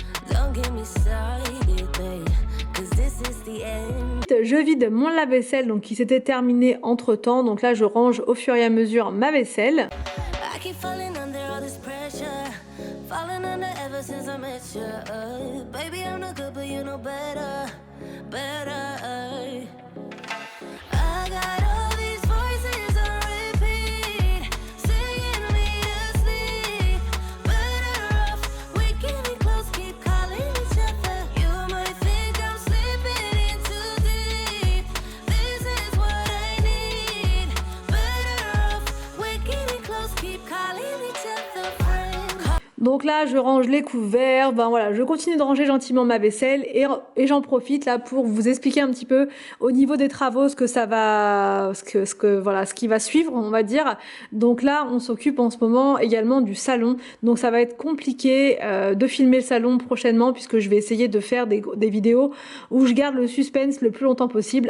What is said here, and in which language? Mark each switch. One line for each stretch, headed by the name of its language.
English: Don't get me started, babe, 'cause this is the end.
French: Je vide mon lave-vaisselle donc qui s'était terminé entre temps. Donc là, je range au fur et à mesure ma vaisselle.
English: I keep falling under all this pressure. Falling under ever since I met you. Baby, I'm not good, but you know better, better. I got all these voices on repeat, singing me to sleep. Better off waking me close, keep calling each other. You might think I'm slipping in too deep. This is what I need. Better off waking me close, keep calling each other.
French: Donc là, je range les couverts, ben voilà, je continue de ranger gentiment ma vaisselle et j'en profite là pour vous expliquer un petit peu au niveau des travaux ce que ça va, voilà, ce qui va suivre, on va dire. Donc là, on s'occupe en ce moment également du salon. Donc ça va être compliqué de filmer le salon prochainement puisque je vais essayer de faire des vidéos où je garde le suspense le plus longtemps possible.